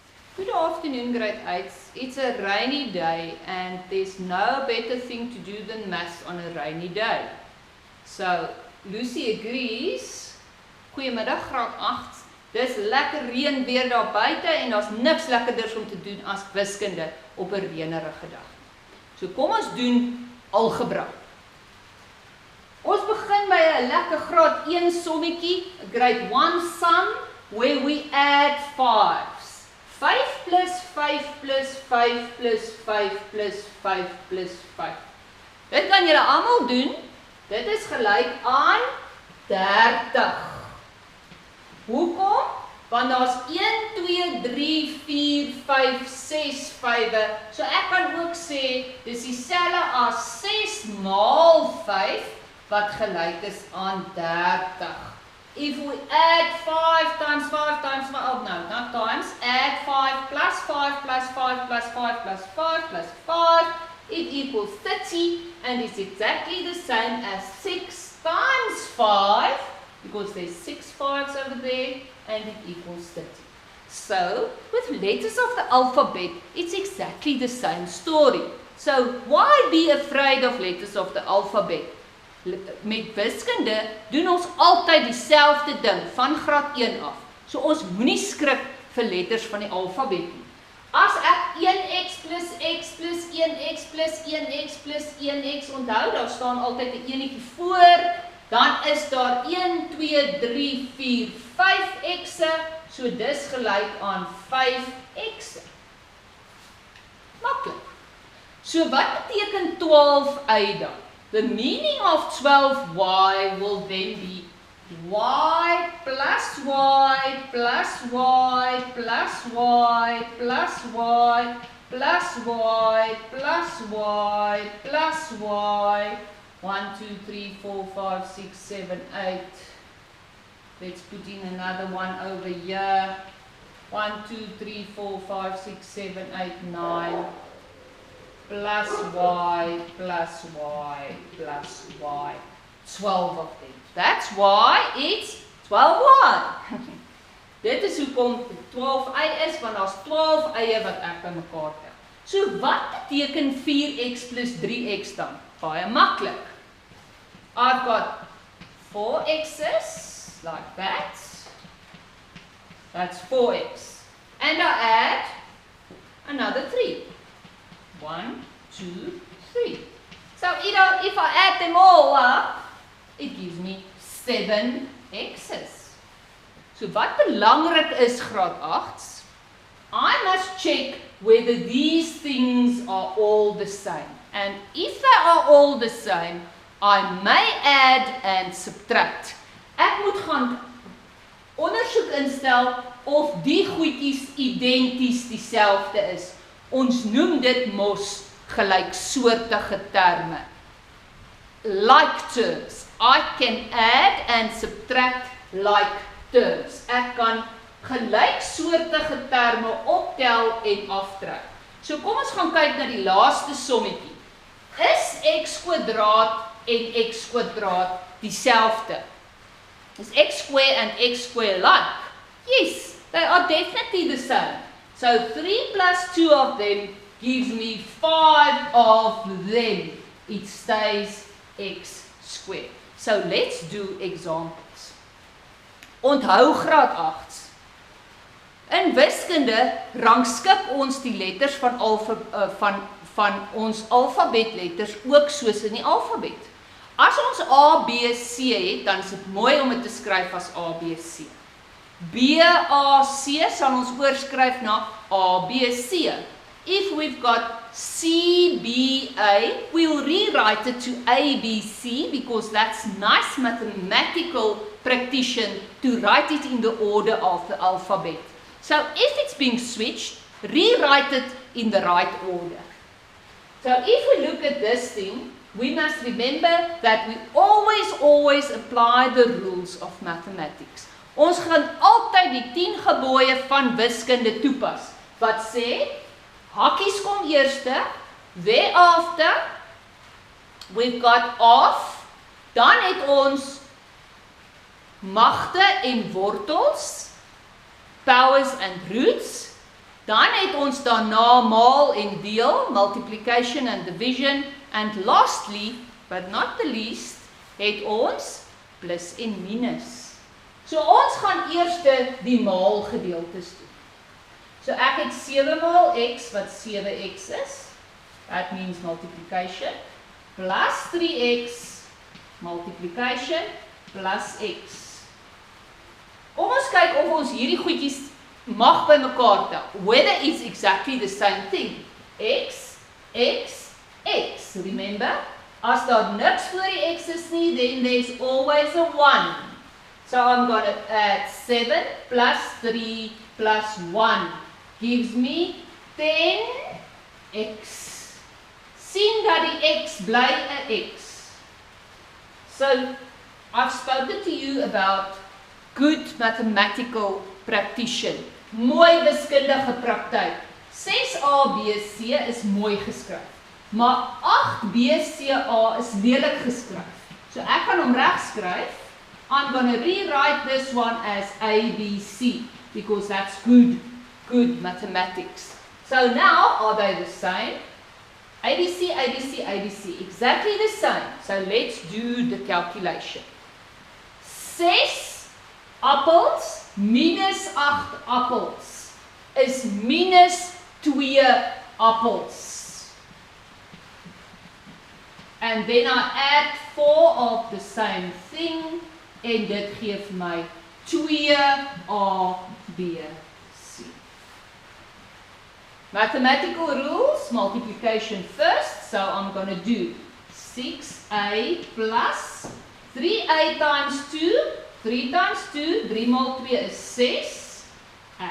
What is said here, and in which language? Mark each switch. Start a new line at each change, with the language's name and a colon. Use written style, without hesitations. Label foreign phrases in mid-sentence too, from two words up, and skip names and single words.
English: Good afternoon, grade 8. It's a rainy day and there's no better thing to do than maths on a rainy day. So, Lucy agrees.
Afrikaans: Goeiemiddag, graad 8. Dis lekker reën weer daar buite en daar's niks lekkerders om te doen as wiskunde op 'n reënerige dag. So kom ons doen algebra. Ons begin by 'n lekker graad 1 sommetjie,
English: grade 1 sum, where we add 5s.
Afrikaans: 5 plus 5 plus 5 plus 5 plus 5 plus 5. Dit kan julle almal doen. Dit is gelyk aan 30. Hoekom? Want daar's 1, 2, 3, 4, 5, 6 5e. So ek kan ook sê, dis dieselfde as 6 maal 5, wat gelyk is aan 30.
English: If we add 5 times 5 times 5, oh no, not times, add 5 plus 5 plus 5 plus 5 plus 5 plus 5, it equals 30, and it's exactly the same as 6 times 5, because there's 6 5s over there, and it equals 30. So, with letters of the alphabet, it's exactly the same story. So, why be afraid of letters of the alphabet?
Afrikaans: Met wiskunde doen ons altyd dieselfde ding van graad 1 af. So ons moenie skrik vir letters van die alfabet nie. As ek 1x plus x plus 1x plus 1x plus 1x onthou, daar staan altyd 'n enetjie voor, dan is daar 1, 2, 3, 4, 5x'e, so dis gelyk aan 5x'e. Maklik. So wat beteken 12y dan?
English: The meaning of 12y will then be y plus y plus y plus y plus y plus y plus y plus y. 1, 2, 3, 4, 5, 6, 7, 8. Let's put in another one over here. 1, 2, 3, 4, 5, 6, 7, 8, 9. Plus y, plus y, plus y. 12 of them. That's why it's 12y.
Afrikaans: Dit is hoekom 12y is, want daar's 12 eie wat ek bymekaar tel. So wat beteken 4x plus 3x dan? Baie maklik.
English: I've got 4 x's, like that. That's 4x. And I add another 3. 1, 2, 3. So if I add them all up, it gives me 7 x's.
Afrikaans: So wat belangrik is graad 8's,
English: I must check whether these things are all the same. And if they are all the same, I may add and subtract.
Afrikaans: Ek moet gaan ondersoek instel of die goedjies identies dieselfde is. Ons noem dit mos gelyksoortige terme.
English: Like terms. I can add and subtract like terms.
Afrikaans: Ek kan gelyksoortige terme optel en aftrek. So kom ons gaan kyk na die laaste sommetjie. Is x kwadraat en x kwadraat dieselfde?
English: Is x square and x square like? Yes, they are definitely the same. So 3 plus 2 of them gives me 5 of them. It stays x squared. So let's do examples.
Afrikaans: Onthou graad 8's. In wiskunde rangskik ons die letters van ons alfabetletters ook soos in die alfabet. As ons A, B, C het, dan is dit mooi om dit te skryf as A, B, C. B, A, C sal ons oorskryf na A, B, C.
English: If we've got C, B, A, we'll rewrite it to A, B, C because that's nice mathematical practice to write it in the order of the alphabet. So if it's being switched, rewrite it in the right order. So if we look at this thing, we must remember that we always apply the rules of mathematics.
Afrikaans: Ons gaan altyd die 10 gebooie van wiskunde toepas. Wat sê, hakkies kom eerste,
English: thereafter, we've got of,
Afrikaans: dan het ons magte en wortels,
English: powers and roots,
Afrikaans: Dan het ons daarna maal en deel,
English: multiplication and division, and lastly, but not the least,
Afrikaans: het ons plus en minus. So ons gaan eers die maal gedeeltes doen. So ek het 7 maal x wat 7x is,
English: that means multiplication, plus 3x, multiplication, plus x.
Afrikaans: Kom ons kyk of ons hierdie goedjies mag by mekaar tel,
English: whether it's exactly the same thing, x, x, x, remember?
Afrikaans: As daar niks voor die x is nie,
English: then there's always a 1. So I'm going to add 7 plus 3 plus 1 gives me 10x.
Afrikaans: Sien dat die x bly 'n x.
English: So I've spoken to you about good mathematical practice.
Afrikaans: Mooi wiskundige praktyk. 6a BC is mooi geskryf. Maar 8BCA is lelik geskryf. So ek gaan hom reg skryf.
English: I'm going to rewrite this one as ABC because that's good mathematics. So now are they the same? ABC, ABC, ABC, exactly the same. So let's do the calculation.
Afrikaans: 6 appels minus 8 appels is minus 2 appels.
English: And then I add 4 of the same thing
Afrikaans: en dit gee vir my 2ABC.
English: Mathematical rules, multiplication first, so I'm going to do 6a plus 3a times 2, 3 times 2,
Afrikaans: 3 maal 2 is 6a.